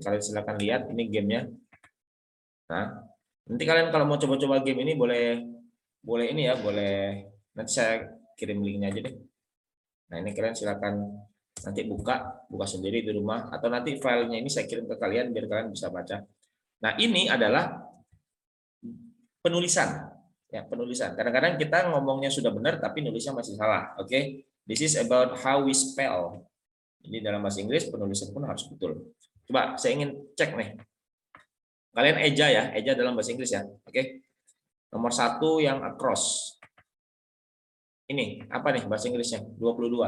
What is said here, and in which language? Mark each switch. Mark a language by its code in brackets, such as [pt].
[id] Kalian silakan lihat ini gamenya. Nah, nanti kalian kalau mau coba-coba game ini boleh ini ya, boleh nanti saya kirim linknya aja deh. Nah, ini kalian silakan nanti buka sendiri di rumah atau nanti filenya ini saya kirim ke kalian biar kalian bisa baca. Nah, ini adalah penulisan. Ya, penulisan. Kadang-kadang kita ngomongnya sudah benar tapi nulisnya masih salah. Oke. [en] This is about how we spell. [id] Ini dalam bahasa Inggris penulisan pun harus betul. Coba saya ingin cek nih. Kalian eja ya, eja dalam bahasa Inggris ya. Oke. Nomor 1 yang across. Ini apa nih bahasa Inggrisnya? 22.